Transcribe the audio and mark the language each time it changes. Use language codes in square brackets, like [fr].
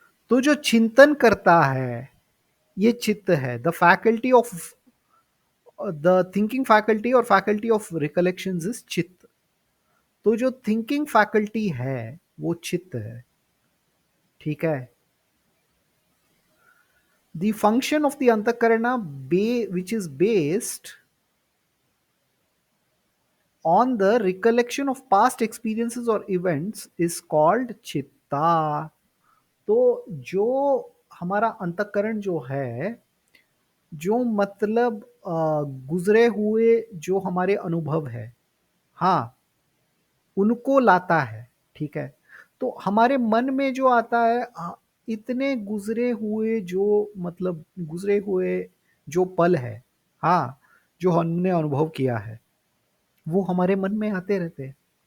[hi] तो जो चिंतन करता है ये चित्त है। [en] The faculty of the thinking faculty और faculty of recollections is चित्त। [hi] तो जो थिंकिंग फैकल्टी है वो चित्त है। ठीक है। [en] The function of the अंतःकरण which is based on the recollection of past experiences or events is called चित्ता। [hi] तो जो हमारा अंतःकरण जो है, जो मतलब गुजरे हुए जो हमारे अनुभव है, हाँ उनको लाता है। ठीक है। तो हमारे मन में जो आता है इतने गुजरे हुए जो मतलब गुजरे हुए जो पल है, हाँ जो हमने अनुभव किया है, वो हमारे मन में आते रहते हैं।